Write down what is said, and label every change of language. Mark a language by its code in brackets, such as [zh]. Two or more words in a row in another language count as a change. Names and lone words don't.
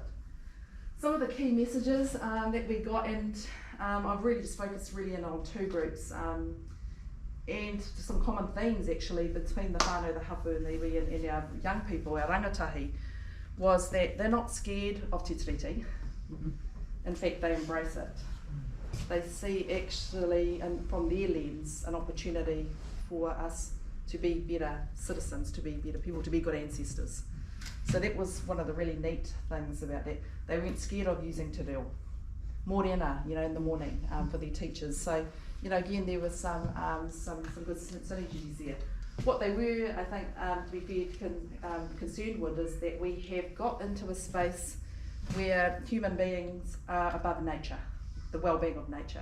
[en] Some of the key messages that we got, and I've really just focused really in on 2 groups, and some common themes actually between the whānau, the hapu and the iwi and our young people, our rangatahi, was that they're not scared of [mi] te tiriti. [en] In fact, they embrace it. They see actually, and from their lens, an opportunity for us to be better citizens, to be better people, to be good ancestors. So that was one of the really neat things about that. They weren't scared of using [mi] te reo. [en] Mōrena, you know, in the morning for their teachers. So, you know, again, there was some good synergies there. What they were, I think, to be fair, concerned with is that we have got into a space where human beings are above nature, the well-being of nature.